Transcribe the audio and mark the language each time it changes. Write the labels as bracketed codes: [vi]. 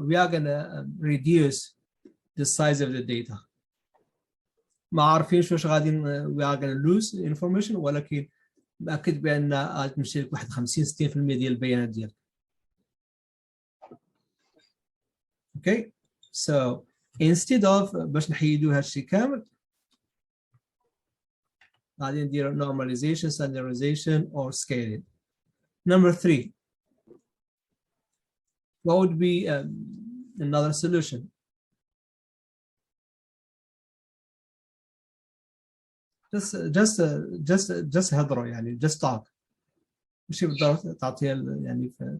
[en] We are going to reduce the size of the data. [ar] ما عارفين واش غادي [en] we are going to lose information [ar] ولكن مأكد بأن غتمشي لك واحد 50-60% ديال البيانات ديالك. [en] Okay, so instead of [ar] باش نحيدو هادشي كامل غادي ندير [en] normalization, standardization or scaling. Number 3. What would be another solution? Just [ar] هضروا يعني [en] just talk. [ar] ماشي بالضبط تعطيها يعني